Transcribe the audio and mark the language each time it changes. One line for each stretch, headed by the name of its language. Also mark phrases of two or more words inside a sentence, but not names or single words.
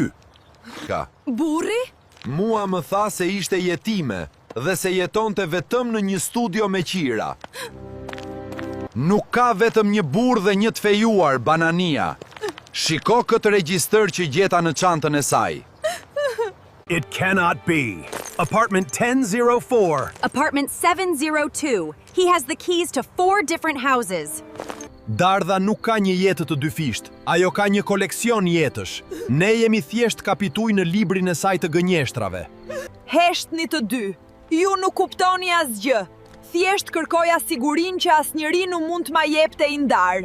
Albanian: Ka. Burri? Mua më tha se ishte jetime dhe se jetonte vetëm në një studio me qira. Nuk ka vetëm një burr dhe një të fejuar, Banania. Shiko këtë regjistër që gjeta në çantën e saj.
English: It cannot be. Apartment 1004. Apartment 702. He has the keys to 4 different houses.
Albanian: Dardha nuk ka një jetë të dyfisht. Ajo ka një koleksion jetësh. Ne jemi thjesht kapituj në librin e saj të gënjeshtrave. Heshtni të dy. Ju nuk kuptoni asgjë. Thjesht kërkoja sigurin që asnjëri nuk mund të ma jepte i ndar.